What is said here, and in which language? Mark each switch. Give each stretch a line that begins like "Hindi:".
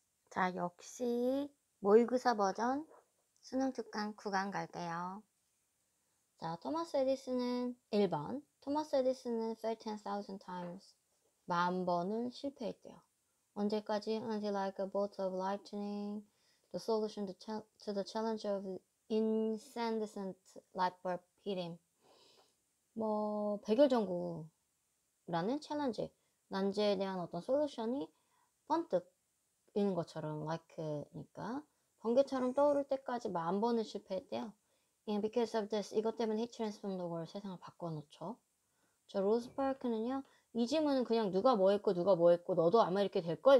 Korean: 자, 역시 모의고사 버전 수능 특강 9강 갈게요. 자, 토마스 에디슨은 1번. 토마스 에디슨은 13,000 times 10,000번을 실패했대요. 언제까지?
English: Until like a bolt of lightning, the solution to the challenge of incandescent light bulb hit him.
Korean: 백열전구라는 챌린지, 난제에 대한 어떤 솔루션이 번뜩 있는 것처럼 like니까 번개처럼 떠오를 때까지 10,000번을 실패했대요.
English: And because of this,
Korean: 이것 때문에
English: he transformed the world,
Korean: 세상을 바꿔놓죠. 저 로즈 파크는요, 이 질문은 그냥 누가 뭐 했고 너도 아마 이렇게 될걸?